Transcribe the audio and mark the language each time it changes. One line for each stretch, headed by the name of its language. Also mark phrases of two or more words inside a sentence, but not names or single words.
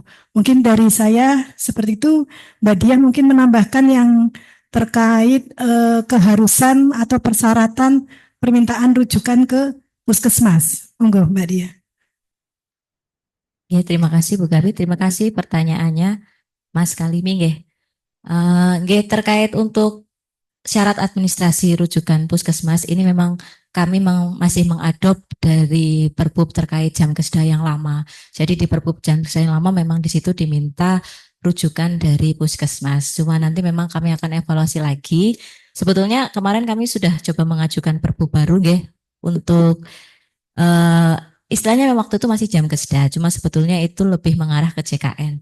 Indonesian: Mungkin dari saya seperti itu. Mbak Diah mungkin menambahkan yang terkait keharusan atau persyaratan permintaan rujukan ke puskesmas. Monggo Mbak Diah. Ya, terima kasih Bu Gabi, terima kasih pertanyaannya Mas Kalimi nggih. Nggih, terkait untuk syarat administrasi rujukan puskesmas ini memang kami masih mengadop dari Perbup terkait jam keseda yang lama. Jadi di Perbup jam keseda yang lama memang di situ diminta rujukan dari puskesmas. Cuma nanti memang kami akan evaluasi lagi. Sebetulnya kemarin kami sudah coba mengajukan Perbup baru nggih untuk istilahnya waktu itu masih jam keseda, cuma sebetulnya itu lebih mengarah ke JKN.